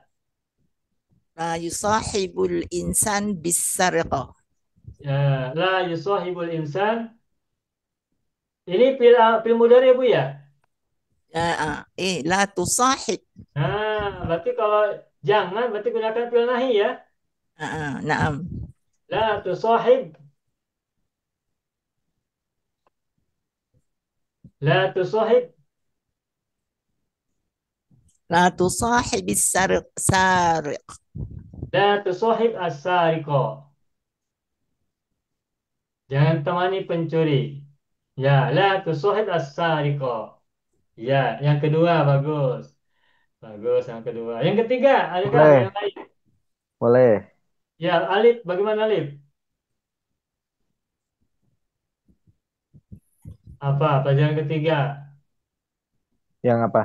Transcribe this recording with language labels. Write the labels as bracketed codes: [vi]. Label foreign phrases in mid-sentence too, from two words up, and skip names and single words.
[ar] لا يصاحب الإنسان بسارقة. لا يصاحب الإنسان. [id] Ini [ar] فعل مضارع [id] ya, Bu ya? [ar] لا تصاحب. [id] Nah, berarti kalau jangan berarti gunakan [ar] فعل نهي [id] ya. Naam. [ar] لا تصاحب، لا تصاحب, لا تصاحب السارق. لا تصاحب السارقة. [id] Jangan temani pencuri. Ya, [ar] لا تصاحب السارقة. [id] Ya, yang kedua bagus. Bagus yang kedua. Yang ketiga, adakah yang Boleh, lain? boleh. Ya, Alif, bagaimana Alif? Apa pelajaran ketiga? Yang apa?